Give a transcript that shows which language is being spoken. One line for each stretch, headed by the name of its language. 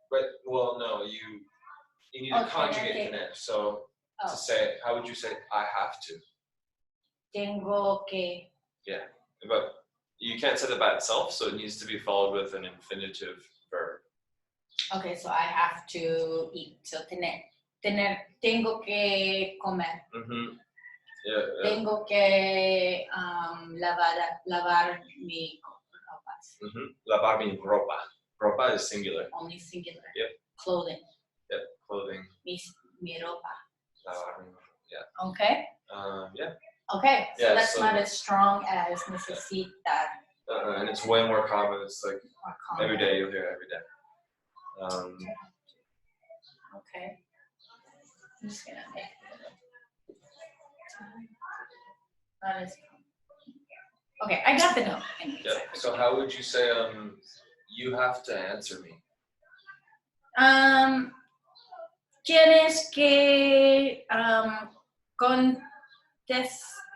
English: But well, no, you need to conjugate tener. So to say, how would you say I have to?
Spanish: Tengo que.
English: Yeah, but you can't say that by itself, so it needs to be followed with an infinitive verb. Okay, so I have to eat.
Spanish: So tener, tengo que comer.
English: Yeah.
Spanish: Tengo que lavar mi ropas. Lavar mi ropa. Ropa
English: is singular. Only singular. Yep. Clothing. Yep, clothing.
Spanish: Mi ropa. Lavar mi ropa. Yeah.
English: Okay. Yeah. Okay, so yeah, that's not as strong as necesitar. And it's way more common. It's like every day you'll hear it every day. Okay. I'm just gonna make it. Not as common. Okay, I got the note. Yep. So how would you say you have to answer me?
Spanish: Tienes que contestarme.